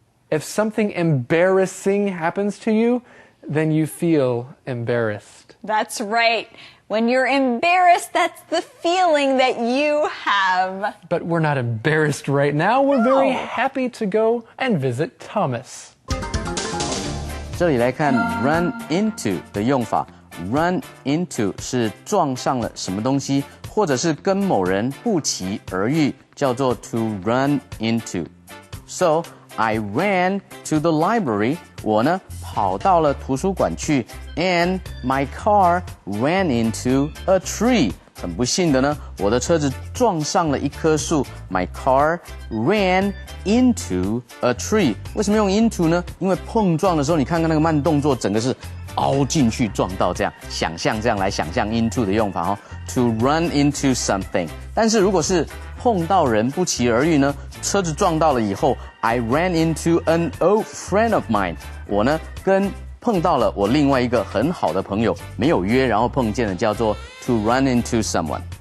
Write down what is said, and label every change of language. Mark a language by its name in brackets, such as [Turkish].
[English] If something embarrassing happens to you, then you feel embarrassed. That's right. When you're embarrassed, that's the feeling that you have. But we're not embarrassed right now. We're very happy to go and visit Thomas. [Chinese] 这里来看 run into 的用法。Run into 是撞上了什么东西，或者是跟某人不期而遇，叫做 to run into. [English] So, I ran to the library. [Chinese] 我呢跑到了图书馆去 [English] and my car ran into a tree. [Chinese] 很不幸的呢，我的车子撞上了一棵树 [English] My car ran into a tree. [Chinese] 为什么用 into 呢？因为碰撞的时候，你看看那个慢动作，整个是凹进去撞到这样，想象这样来想象 into 的用法哦。 To run into something， 但是如果是碰到人不期而遇呢，车子撞到了以后 ， [English] I ran into an old friend of mine， [Chinese] 我呢碰到了我另外一个很好的朋友，没有约，然后碰见了，叫做 [English] to run into someone。